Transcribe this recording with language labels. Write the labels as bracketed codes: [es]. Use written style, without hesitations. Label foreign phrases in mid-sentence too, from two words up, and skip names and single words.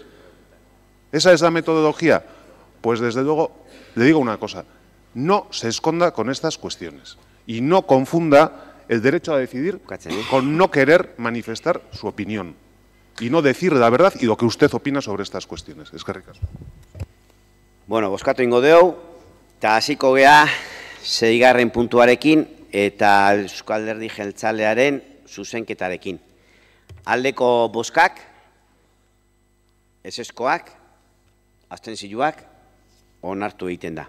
[es] ¿Esa es la metodología? Pues desde luego, le digo una cosa, no se esconda con estas cuestiones y no confunda el derecho a decidir con no querer manifestar su opinión y no decir la verdad y lo que usted opina sobre estas cuestiones. [eu] Eskerrik asko. Bueno, bozkatu ingo dugu, eta hasiko gea 6. puntuarekin eta Euskal Alderdi Jeltzalearen zuzenketarekin. Aldeko bozkak, ezezkoak, abstentzioak onartu egiten da.